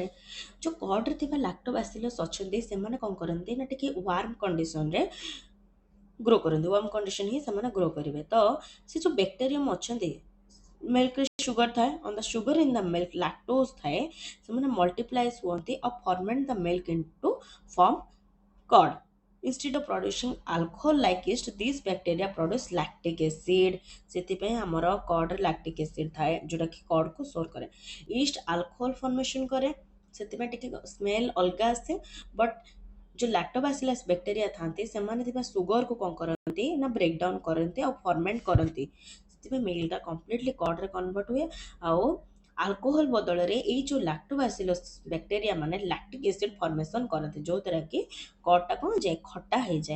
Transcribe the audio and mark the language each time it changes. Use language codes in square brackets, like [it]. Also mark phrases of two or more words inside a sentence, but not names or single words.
[or] ଯେଉଁ କର୍ଡରେ ଥିବା ଲାକ୍ଟୋବାସିଲସ୍ ଅଛନ୍ତି ସେମାନେ କ'ଣ କରନ୍ତି ନା, ଟିକେ [en] warm conditionରେ [or] ଗ୍ରୋ କରନ୍ତି, [en] warm condition [or] ହିଁ ସେମାନେ ଗ୍ରୋ କରିବେ। ତ ସେ ଯେଉଁ ବ୍ୟାକ୍ଟେରିୟମ୍ ଅଛନ୍ତି, ମିଲ୍କରେ ସୁଗର ଥାଏ, [en] on the sugar in the milk [or] ଲାକ୍ଟୋଜ୍ ଥାଏ, ସେମାନେ ମଲ୍ଟିପ୍ଲାଇଜ୍ ହୁଅନ୍ତି ଆଉ [en] ferment the milk into form curd. Instead of producing alcohol like yeast, these bacteria produce lactic acid। [or] ସେଥିପାଇଁ ଆମର କର୍ଡରେ [en] lactic acid [or] ଥାଏ, ଯେଉଁଟାକି କର୍ଡକୁ ସ୍ଟୋର କରେ। [en] yeast alcohol formation [or] କରେ, ସେଥିପାଇଁ ଟିକେ ସ୍ମେଲ୍ ଅଲଗା ଆସେ। ବଟ୍ ଯେଉଁ [en] lactobacillus bacteria [or] ଥାନ୍ତି ସେମାନେ ଥିବା ସୁଗରକୁ କ'ଣ କରନ୍ତି ନା, [en] break down [or] କରନ୍ତି ଆଉ ଫର୍ମେଣ୍ଟ କରନ୍ତି। ସେଥିପାଇଁ ମିଲ୍କଟା କମ୍ପ୍ଲିଟଲି କର୍ଡରେ କନଭର୍ଟ ହୁଏ, ଆଉ ଆଲକୋହଲ ବଦଳରେ ଏଇ ଯେଉଁ [en] lactobacillus bacteria [or] ମାନେ [en] lactic acid formation [or] କରନ୍ତି, ଯେଉଁଦ୍ୱାରା କି କର୍ଡଟା କ'ଣ ହେଇଯାଏ, ଖଟା ହେଇଯାଏ।